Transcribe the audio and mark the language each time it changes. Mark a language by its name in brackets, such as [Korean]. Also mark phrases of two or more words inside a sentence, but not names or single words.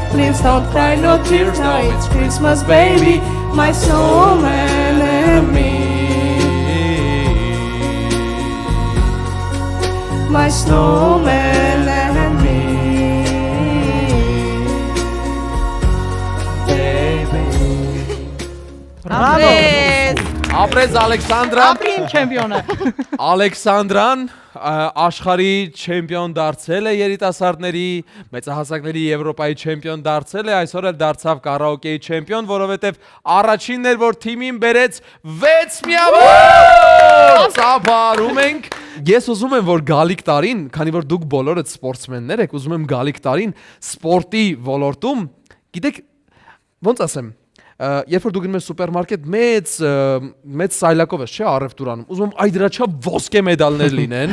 [English] Please don't cry, no tears now. It's Christmas, baby, my snowman and me. My snowman and me, baby. [Armenian] Ապրես Ալեքսանդրան Ապրին չեմպիոնը։ Ալեքսանդրան աշխարհի չեմպիոն դարձել է երիտասարդների, մեծահասակների Եվրոպայի չեմպիոն դարձել է, այսօր էլ դարձավ կարաոկեի չեմպիոն, որովհետև առաջինն էր, որ թիմին բերեց 6 միավոր։ Ծափարում ենք։ Ես ուզում եմ, որ գալիք տարին, քանի որ դուք բոլորդ սպորտսմեններ եք, ուզում եմ գալիք տարին սպորտի ոլորտում, գիտեք, ոնց ասեմ, երբ որ դու գնում ես սուպերմարկետ մեծ սայլակով ես, չէ, առևտուրանում, ուզում եմ այդ դրա չափ ոսկե մեդալներ լինեն,